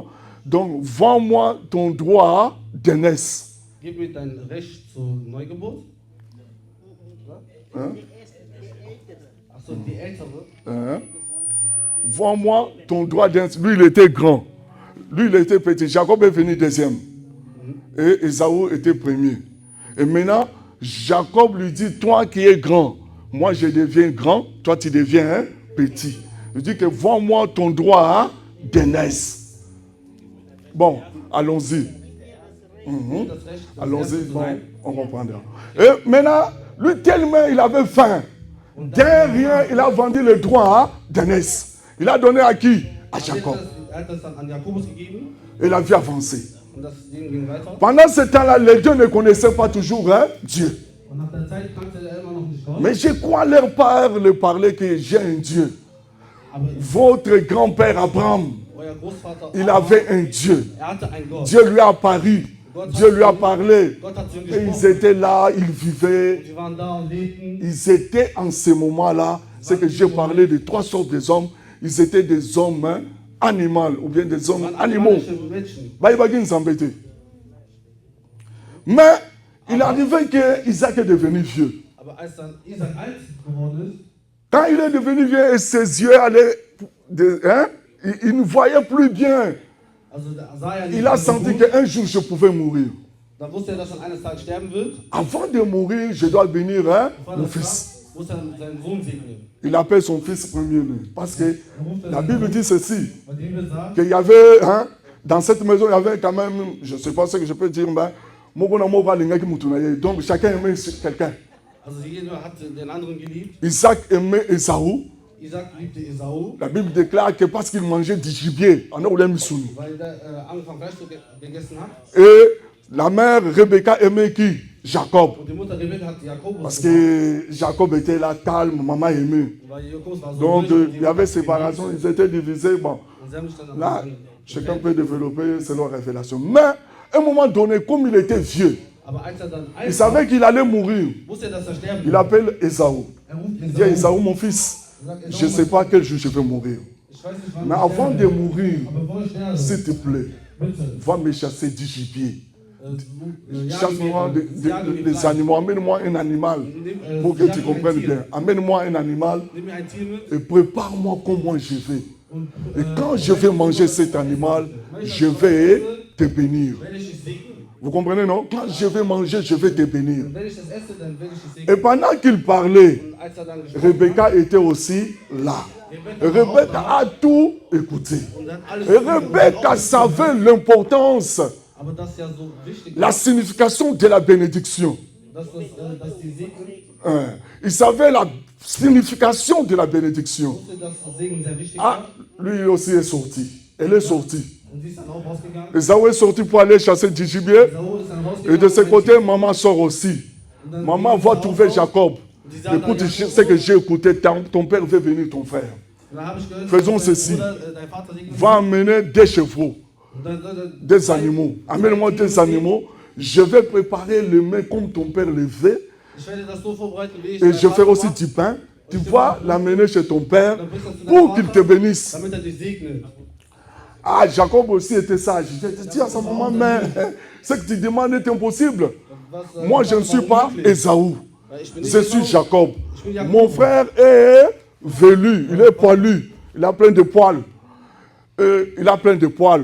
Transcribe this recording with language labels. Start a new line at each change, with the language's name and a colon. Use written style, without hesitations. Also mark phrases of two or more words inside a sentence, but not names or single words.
French: Donc, vends-moi ton droit d'aînesse.
German: Gib mir dein Recht zur Neugeburt.
French: Hein?
German: Achso, die ältere.
French: Hein? Vends-moi ton droit d'aînesse. Lui, il était grand. Lui, il était petit. Jacob est venu deuxième. Et Ésaü était premier. Et maintenant, Jacob lui dit, toi qui es grand, moi je deviens grand, toi tu deviens petit. Il dit que vends-moi ton droit d'aînesse. Bon, allons-y. Allons-y, bon, on comprendra. Et maintenant, lui tellement il avait faim. Derrière, il a vendu le droit d'aînesse. Il a donné à qui? À Jacob.
German: Er hat das dann an Jakobus gegeben
French: Et la vie avançait.
German: und das Ding ging weiter.
French: Pendant ce temps-là, les deux ne connaissaient pas toujours Dieu.
German: Und nach der Zeit kannte er immer noch nicht Gott.
French: Mais je crois leur père leur parler que j'ai un Dieu.
German: Aber
French: Votre grand-père Abraham,
German: euer Großvater,
French: il avait un Dieu.
German: hatte ein Gott.
French: Dieu lui a apparu. Dieu lui a parlé.
German: Gott hat zu ihm
French: Et ils
German: gesprochen.
French: étaient là, ils vivaient.
German: Sie waren da und lebten.
French: Ils étaient en ce moment-là, c'est que j'ai parlé de trois sortes de hommes. Ils étaient des hommes animaux ou bien des
German: Sie
French: hommes
German: waren
French: animaux.
German: animalische Menschen.
French: Baïbagin s'embêtait. Mais il arrivait que Isaac est devenu vieux.
German: Aber als dann Isaac alt geworden ist,
French: Quand il est devenu vieux et ses yeux allaient, il ne voyait plus bien.
German: also da sah er nicht
French: Il a
German: mehr so
French: senti
German: gut.
French: qu'un jour je pouvais mourir.
German: Da wusste er, dass er eines Tages sterben wird.
French: Avant de mourir, je dois bénir
German: Bevor
French: mon
German: er
French: fils.
German: starb, muss er seinen Sohn segnen.
French: Il appelle son fils premier-né. Parce que la Bible dit ceci,
German: Weil die Bibel sagt,
French: qu'il y avait, dans cette maison, il y avait quand même, je ne sais pas ce que je peux dire, mais donc chacun aimait quelqu'un.
German: also jeder hat den anderen geliebt.
French: Isaac aimait Ésaü.
German: Isaac liebte Esau,
French: La Bible déclare que parce qu'il mangeait du gibier, on a oublié Missouni.
German: weil er angefangen Fleisch gegessen hat.
French: Et la mère Rebecca aimait qui? Jacob.
German: Und die Mutter Rebekka hat Jakobus
French: Parce
German: gebracht,
French: que Jacob était là calme, maman aimait.
German: weil Jakobus war so
French: Donc
German: ruhig und
French: il y avait séparation, ils étaient divisés. Bon,
German: und sie haben sich dann
French: là, chacun peut développer selon la révélation. Mais à un moment donné, comme il était vieux,
German: Aber als er dann
French: il
German: alt
French: savait qu'il allait mourir.
German: wusste er, dass er sterben
French: Il
German: würde.
French: appelle Ésaü.
German: Er ruft
French: Il dit à
German: Esau.
French: Ésaü, mon fils,
German: Er sagt, Esau,
French: je ne sais pas quel jour je vais mourir.
German: ich weiß nicht, wann
French: Mais
German: ich
French: avant
German: sterben
French: de
German: werde.
French: mourir,
German: Aber bevor ich sterbe,
French: s'il te plaît,
German: bitte,
French: va me chasser du gibier.
German: jagen
French: Chasse-moi
German: mir
French: des
German: Fleisch.
French: animaux. Amène-moi un animal.
German: Nimm,
French: Pour que
German: jag
French: tu
German: mir ein
French: comprennes
German: Tier.
French: bien. Amène-moi un animal
German: Nimm mir ein Tier mit
French: et prépare-moi comment je vais.
German: und
French: Et quand je vais manger cet animal, je vais te bénir.
German: wenn ich es segne.
French: Vous comprenez, non? Quand je vais manger, je vais te bénir.
German: Und wenn ich das esse, dann werde ich es
French: Et
German: segnen.
French: pendant qu'il parlait,
German: Und als er dann gesprochen hat,
French: Rebecca était aussi là. Rebecca a tout écouté.
German: und er hat alles
French: Et Rebecca savait l'importance,
German: aber das ist ja so wichtig,
French: la signification de la bénédiction.
German: dass die Segen,
French: Il savait la signification de la bénédiction.
German: wusste, dass das Segen sehr wichtig
French: Ah,
German: war.
French: lui aussi est sorti. Elle est sortie.
German: Und sie ist dann auch rausgegangen.
French: Ésaü est sorti pour aller chasser du gibier.
German: Esau ist dann rausgegangen.
French: Et de ce
German: um ein
French: côté,
German: Tier-
French: maman sort aussi.
German: und dann
French: Maman
German: ging
French: va
German: sie
French: trouver
German: raus.
French: Jacob.
German: Und sie sah dann
French: Écoute,
German: Jakob.
French: ce que j'ai écouté, ton père veut venir, ton frère.
German: Und dann habe ich gehört,
French: Faisons
German: dass dein
French: ceci.
German: Bruder, dein Vater segnet
French: Va amener des chevaux,
German: und dann
French: des animaux. Amène-moi des animaux. Je vais préparer le mets comme ton père le fait.
German: Ich werde das so vorbereiten, wie ich
French: Et
German: dein
French: je
German: Vater
French: ferai aussi
German: war.
French: du pain. Tu vas l'amener chez ton père
German: Dann bringst du das zu
French: pour
German: deinem
French: qu'il te
German: Vater,
French: bénisse.
German: damit er dich segnet.
French: Ah, Jacob aussi était sage. Je dis à sa maman, mais ce que tu demandes est impossible.
German: Was,
French: Moi, je ne suis pas Ésaü.
German: Weil ich bin nicht
French: Je suis
German: Esau.
French: Jacob.
German: Ich bin Jakob.
French: Mon frère est velu, il est poilu, il a plein de poils. Il a plein de poils.